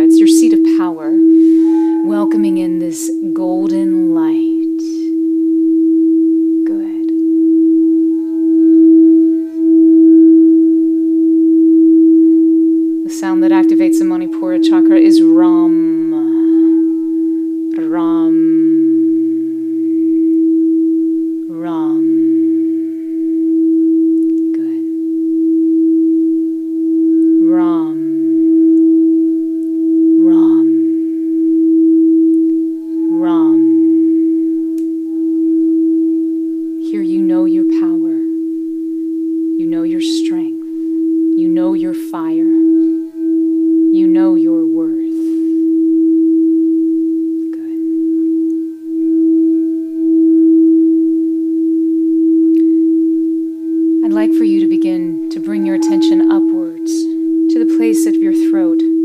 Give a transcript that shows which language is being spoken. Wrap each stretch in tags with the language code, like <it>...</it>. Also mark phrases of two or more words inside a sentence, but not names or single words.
<en>It's your seat of power, welcoming in this golden light. Good. The sound that activates the Manipura chakra is Ram. Ram. Ram. Good. Ram. Ram. Ram. Here you know your power. You know your strength. You know your fire. You know your worth. Good. I'd like for you to begin to bring your attention upwards to the place of your throat.</en>